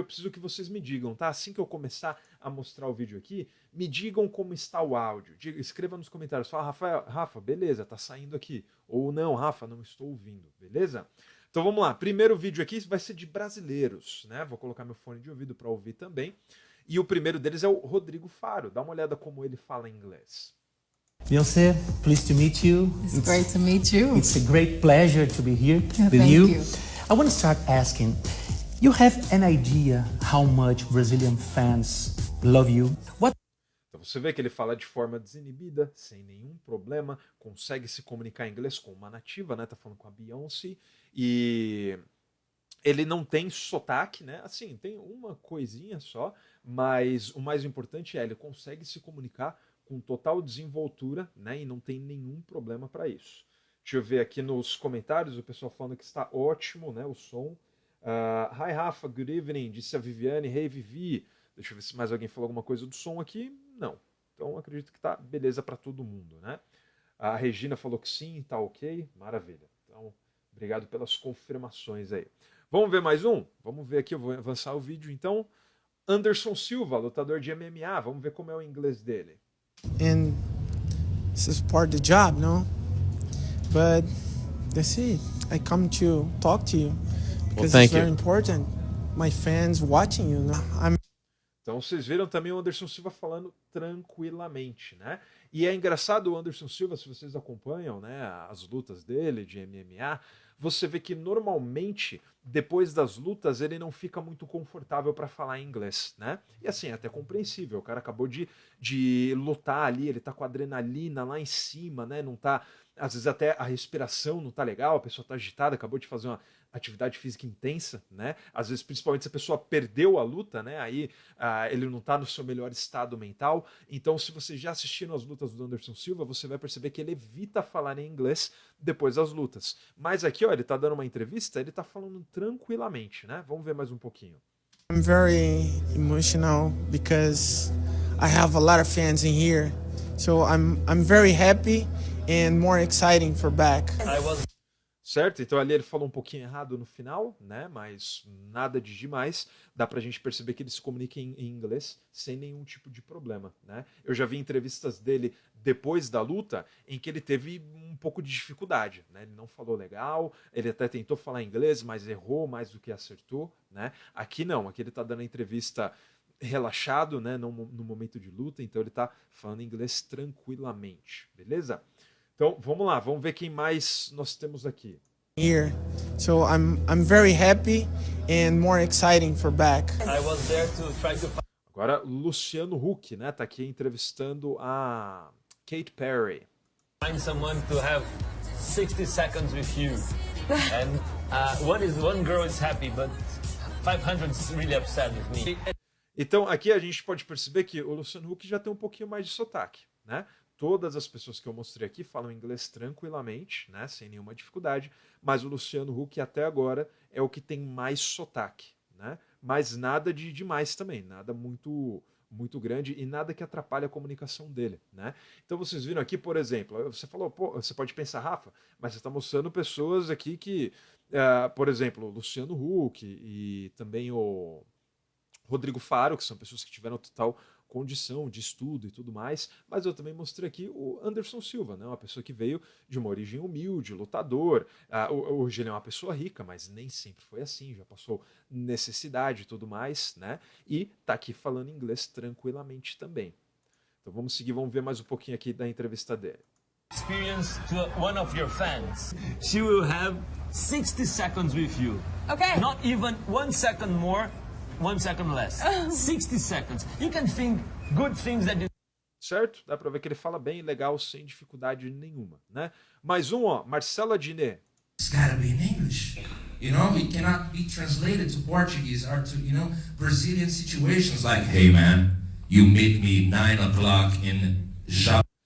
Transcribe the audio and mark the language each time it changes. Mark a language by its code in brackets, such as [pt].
[pt] Eu preciso que vocês me digam, tá? Assim que eu começar a mostrar o vídeo aqui, me digam como está o áudio. Escreva nos comentários. Fala, Rafa, beleza, tá saindo aqui. Ou não, Rafa, não estou ouvindo, beleza? Então vamos lá. Primeiro vídeo aqui vai ser de brasileiros, né? Vou colocar meu fone de ouvido para ouvir também. E o primeiro deles é o Rodrigo Faro. Dá uma olhada como ele fala inglês. [en] Beyoncé, pleased to meet you. It's great to meet you. It's a great pleasure to be here with Thank you. you. I want to start asking, you have an idea how much Brazilian fans love you? What? [pt] Então você vê que ele fala de forma desinibida, sem nenhum problema, consegue se comunicar em inglês com uma nativa, né? Tá falando com a Beyoncé e ele não tem sotaque, né? Assim, tem uma coisinha só, mas o mais importante é ele consegue se comunicar com total desenvoltura, né? E não tem nenhum problema para isso. Deixa eu ver aqui nos comentários o pessoal falando que está ótimo, né? O som. [en] Hi Rafa, good evening, [pt] disse a [en] Viviane. Hey Vivi. [pt] Deixa eu ver se mais alguém falou alguma coisa do som aqui. Não. Então acredito que tá beleza para todo mundo, né? A Regina falou que sim, tá ok. Maravilha. Então, obrigado pelas confirmações aí. Vamos ver mais um? Vamos ver aqui, eu vou avançar o vídeo então. Anderson Silva, lutador de MMA. Vamos ver como é o inglês dele. [en] And this is part of the job, no? But that's it. I come to talk to you because it's very important. My fans watching you, no? [pt] Então vocês viram também o Anderson Silva falando tranquilamente, né? E é engraçado o Anderson Silva, se vocês acompanham, né, as lutas dele de MMA, você vê que normalmente, depois das lutas, ele não fica muito confortável para falar inglês, né? E assim, é até compreensível, o cara acabou de lutar ali, ele tá com adrenalina lá em cima, né? Não tá, às vezes até a respiração não tá legal, a pessoa tá agitada, acabou de fazer uma atividade física intensa, né? Às vezes, principalmente se a pessoa perdeu a luta, né? Aí ele não tá no seu melhor estado mental. Então, se você já assistiram as lutas do Anderson Silva, você vai perceber que ele evita falar em inglês depois das lutas. Mas aqui, ó, ele tá dando uma entrevista, ele tá falando tranquilamente, né? Vamos ver mais um pouquinho. [en] I'm very emotional because I have a lot of fans in here. So I'm very happy and more exciting for back. [pt] Certo? Então ali ele falou um pouquinho errado no final, né? Mas nada de demais. Dá pra gente perceber que ele se comunica em inglês sem nenhum tipo de problema, né? Eu já vi entrevistas dele depois da luta em que ele teve um pouco de dificuldade, né? Ele não falou legal, ele até tentou falar inglês, mas errou mais do que acertou, né? Aqui não, aqui ele tá dando a entrevista relaxado, né? No momento de luta, então ele tá falando inglês tranquilamente, beleza? Então, vamos lá, vamos ver quem mais nós temos aqui. [en] Here, so I'm very happy and more exciting for back. I was there to try to [pt] Agora, Luciano Huck, né, tá aqui entrevistando a Kate Perry. [en] find someone to have 60 seconds with you. And one girl is happy, but 500 is really upset with me. [pt] Então, aqui a gente pode perceber que o Luciano Huck já tem um pouquinho mais de sotaque, né? Todas as pessoas que eu mostrei aqui falam inglês tranquilamente, né, sem nenhuma dificuldade, mas o Luciano Huck até agora é o que tem mais sotaque, né? Mas nada de demais também, nada muito grande e nada que atrapalhe a comunicação dele, né? Então vocês viram aqui, por exemplo, você falou, pô, você pode pensar, Rafa, mas você está mostrando pessoas aqui que, por exemplo, o Luciano Huck e também o Rodrigo Faro, que são pessoas que tiveram total condição de estudo e tudo mais, mas eu também mostrei aqui o Anderson Silva, né? Uma pessoa que veio de uma origem humilde, lutador. Hoje ele é uma pessoa rica, mas nem sempre foi assim, já passou necessidade e tudo mais, né? E tá aqui falando inglês tranquilamente também. Então vamos seguir, vamos ver mais um pouquinho aqui da entrevista dele. [en] Experience to one of your fans. She will have 60 seconds with you. Okay. Not even 1 second more, 1 second less. 60 seconds. You can think good things that you... [pt] Certo? Dá pra ver que ele fala bem, legal, sem dificuldade nenhuma, né? Mais um, ó, Marcela Diné. [en] It's gotta be in English. You know, it cannot be translated to Portuguese or to, Brazilian situations like, hey man, you meet me 9 o'clock in Japan.